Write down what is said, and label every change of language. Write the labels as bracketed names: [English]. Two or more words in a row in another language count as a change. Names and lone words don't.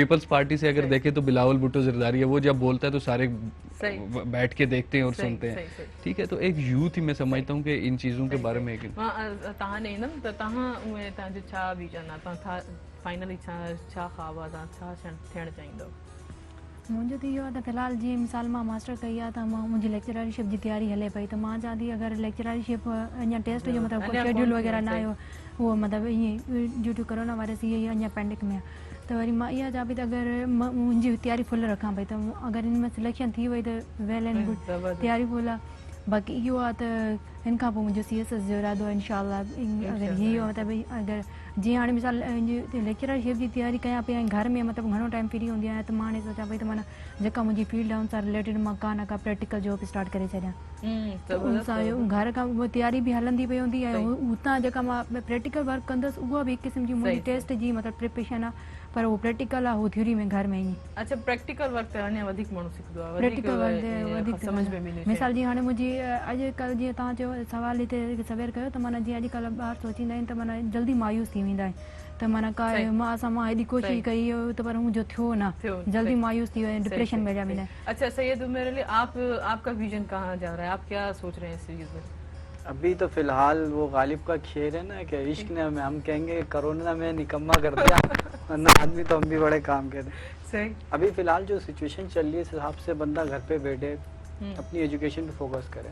[Urdu] پیپلز پارٹی سے اگر دیکھیں تو بلاول بھٹو زرداری ہے، وہ جب بولتا ہے تو سارے بیٹھ کے دیکھتے ہیں اور سنتے ہیں، ٹھیک ہے. تو ایک یوتھ ہی میں سمجھتا ہوں کہ ان چیزوں کے بارے میں [Sindhi] मुझे तो इहो आहे त फ़िलहाल जीअं मिसाल मां मास्टर कई आहे त मुंहिंजी लेक्चररशिप जी तयारी हले पई, त मां चाहियां थी अगरि लेक्चररशिप अञा टेस्ट जो मतिलबु शेड्यूल वग़ैरह न आयो, उहो मतिलबु ईअं [English] due to corona virus [Sindhi] इहे अञा पेंडिंग में आहे, त वरी मां इहा चाहियां पई त अगरि मुंहिंजी तयारी फुल रखां पई, त अगरि हिन में सिलेक्शन थी वई त [English] well and good, [Sindhi] तयारी फुल आहे। बाक़ी इहो आहे त हिन खां पोइ मुंहिंजो CSS जो इरादो आहे [Arabic] إن شاء الله, [Sindhi] अगरि हीअ मतिलबु अगरि जीअं हाणे मिसाल लेक्चरशिप जी तयारी कयां पई ऐं घर में मतिलबु घणो टाइम फ्री हूंदी आहियां, त मां हाणे सोचां पई त माना जेका मुंहिंजी फील्ड आहे उन सां रिलेटेड मां का न का [English] practical job [Sindhi] स्टार्ट करे छॾियां, त उन सां घर खां उहा तयारी बि हलंदी पई हूंदी ऐं हुतां जेका मां [English] practical work [Sindhi] कंदसि उहा बि हिकु क़िस्म जी मुंहिंजी टेस्ट जी मतिलबु प्रिपरेशन आहे, पर वो प्रैक्टिकल आहे वो थ्योरी में घर में ही। अच्छा, [English] practical work [Sindhi] अञा वधीक माण्हू सिखंदो आहे, [English] practical work [Sindhi] वधीक समझ में मिले। मिसाल जी हाणे मुंहिंजी अॼुकल्ह जीअं तव्हां चयो सवाल हिते सवेर कयो त माना जीअं अॼुकल्ह ॿार सोचींदा आहिनि त माना जल्दी मायूस थी वेंदा आहिनि त माना का मां हेॾी कोशिशि कई त पर मुंहिंजो थियो न, जल्दी मायूस थी विया, डिप्रेशन में जा वेंदा आहिनि। [Urdu] اچھا سید عمر علی, آپ کا وژن کہاں جا رہا ہے، آپ کیا سوچ رہے ہیں اس چیز میں? ابھی تو فی الحال وہ غالب کا شعر ہے نا کہ عشق نے ہم کہیں گے کورونا میں نکما کر دیا، ورنہ آدمی تو ہم بھی بڑے کام کے تھے. صحیح. ابھی فی الحال جو سچویشن چل رہی ہے اس حساب سے بندہ گھر پے بیٹھے اپنی ایجوکیشن پے فوکس کرے.